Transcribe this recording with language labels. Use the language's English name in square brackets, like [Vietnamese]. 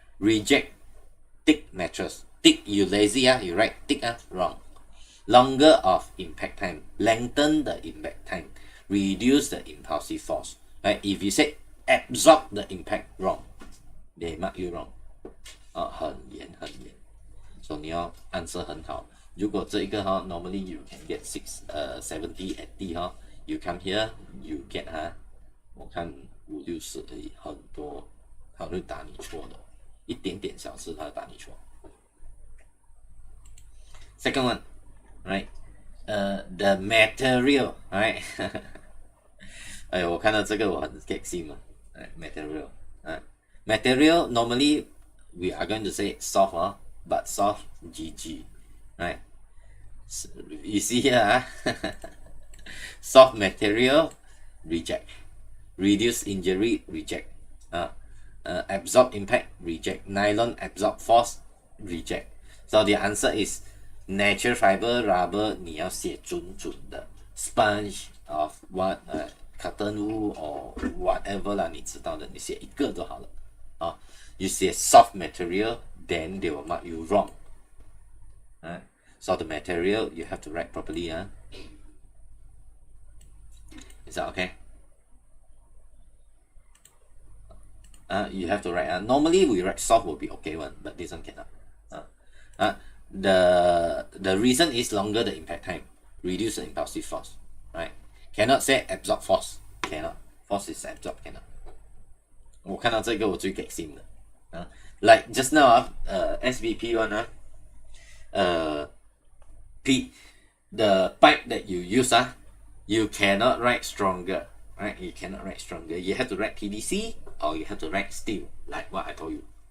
[English] Reject thick mattress. Thick, you lazy, you write thick, wrong. Longer of impact time, lengthen the impact time, reduce the impulsive force. Right? If you say absorb the impact, wrong. They mark you wrong. [Chinese] 很严。所以你要 answer 很好。如果这一个 [English] normally you can get 70 80 you come here you get [Chinese] 我看5、60而已，很多他会打你错的，一点点小事他会打你错。 Second one, right? The material, right? 哎，我看到这个我很 get 心嘛。 [English] material, material normally we are going to say soft, but soft GG, right? So, you see here, soft material reject, reduce injury reject, absorb impact reject, nylon absorb force reject. So the answer is natural fiber rubber. [Chinese] 你要写准的 [English] sponge of what cotton wool or whatever [Chinese] 啦，你知道的，你写一个就好了啊。 [English] You say soft material, then they will mark you wrong. So the material you have to write properly. Is that okay? You have to write. Normally we write soft will be okay one, but this one cannot. The reason is longer the impact time, reduce the impulsive force. Right? Cannot say absorb force. Cannot. Force is absorb. Cannot. [Chinese] 我看到这个我最给心的。 [English] Like just now, SBP one, the pipe that you use, you cannot write stronger, right? You cannot write stronger. You have to write PTSC or you have to write steel, like what I told you.